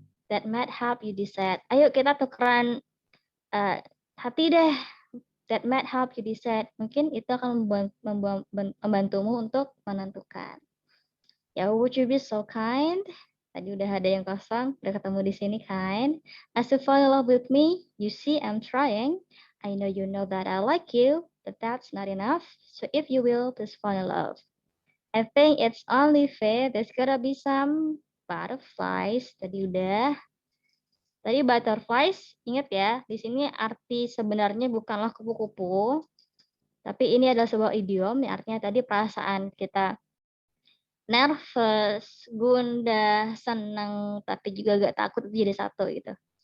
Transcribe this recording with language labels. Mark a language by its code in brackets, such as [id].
[en] That might help you decide. [id] Ayo kita tukeran hati deh. [en] That might help you decide. [id] Mungkin itu akan membantumu untuk menentukan. Ya, [en] would you be so kind? [id] Tadi udah ada yang kosong, udah ketemu di sini kind. [en] As to fall in love with me, you see I'm trying. I know you know that I like you, but that's not enough. So if you will, please fall in love. I think it's only fair. There's gotta be some butterflies. [id] Tadi udah. Tadi butterflies, ingat ya, di sini arti sebenarnya bukanlah kupu-kupu, tapi ini adalah sebuah idiom, yang artinya tadi perasaan kita nervous, gundah, senang, tapi juga agak takut itu jadi satu gitu.